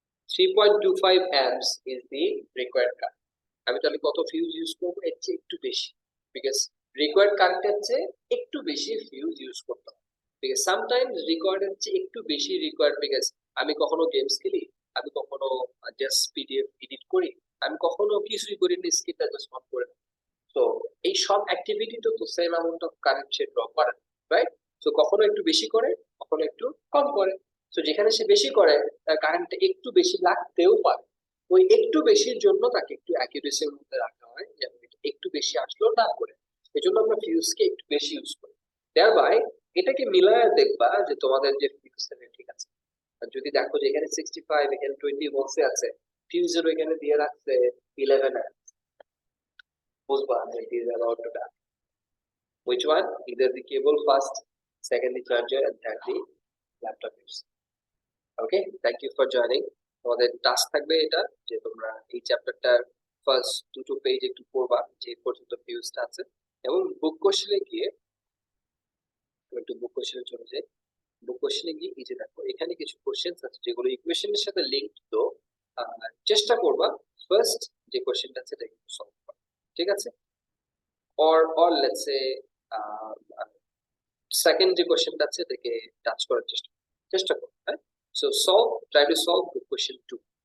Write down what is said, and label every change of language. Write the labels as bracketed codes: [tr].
[en] 3.25 amps is the required current. [bn] আমি তাহলে কত ফিউজ ইউজ করবো, এর চেয়ে একটু বেশি, বিকজ রিকোয়ার্ড কারেন্টের চেয়ে একটু বেশি ফিউজ ইউজ করতে হবে। বিকজ সামটাইমস রিকোয়ার্ডের চেয়ে একটু বেশি রিকোয়ার্ড, বিকজ আমি কখনো গেমস খেলি, আমি কখনো জাস্ট পিডিএফ এডিট করি, আমি কখনো কিছুই করি না, স্ক্রিনটা জাস্ট অন করে। তো এই সব অ্যাক্টিভিটি তো same amount of current say draw করে, রাইট? তো কখনো একটু বেশি করে, কখনো একটু কম করে। তো যেখানে সে বেশি করে তার কারেন্টটা একটু বেশি লাগতেও পারে, ওই একটু বেশির জন্য তাকে একটু অ্যাকিউরেসির মধ্যে রাখা হয়, যেন একটু বেশি আসলেও না করে। এই জন্য আমরা ফিউজকে একটু বেশি ইউজ করি। thereby এটাকে মিলায় দেখবা যে তোমাদের যে ফিউজটা ঠিক আছে। আর যদি দেখো যে এখানে 65, এখানে 20 বক্সে আছে, ফিউজের এখানে দিয়ে রাখছে 11 বুঝবা যে [en] it is about to die. Which one? Either the cable first, second the charger, and third the laptop use. Okay, thank you for joining. [bn] তোমাদের টাস্ক থাকবে এটা যে তোমরা এই চ্যাপ্টারটার ফার্স্ট 2 পেজ একটু পড়বা, যে পর্যন্ত ফিউজটা আছে, এবং বুক কোশ্চেনে গিয়ে একটু বুক কোশ্চেনে চলে যাই। কোশ্চেনে গিয়ে এই যে দেখো এখানে কিছু কোশ্চেন্স আছে যেগুলো ইকুয়েশনের সাথে লিঙ্কড, তো চেষ্টা করবা ফার্স্ট যে কোশ্চেনটা আছে এটা কিন্তু সলভ করা, ঠিক আছে? [en] or let's say [bn] সেকেন্ড যে কোশ্চেনটা আছে এটাকে টাচ করার চেষ্টা করো, হ্যাঁ? [en] So try to solve the question 2.